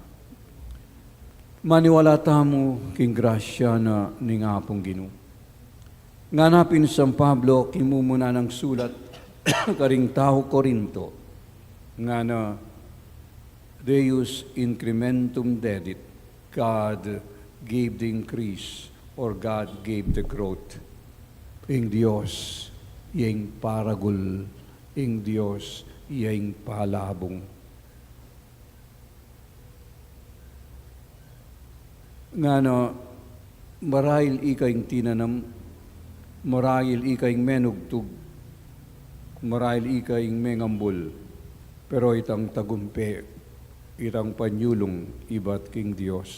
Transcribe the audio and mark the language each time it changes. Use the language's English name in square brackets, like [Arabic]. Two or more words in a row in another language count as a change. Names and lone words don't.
[Pampanga] Maniwala tamo king grasya na ning apong Ginu. Nganapin San Pablo kimumuna ng sulat karing tao Korinto nga na [Latin] Deus incrementum dedit, [English] God gave the increase or God gave the growth. [Pampanga] Ing Dios yang paragul, ing Dios yang palabong. Nga na marahil ikaing tinanam, marahil ikaing menugtug, marahil ikaing mengambol, pero itang tagumpe, itang panyulong, iba't king Diyos.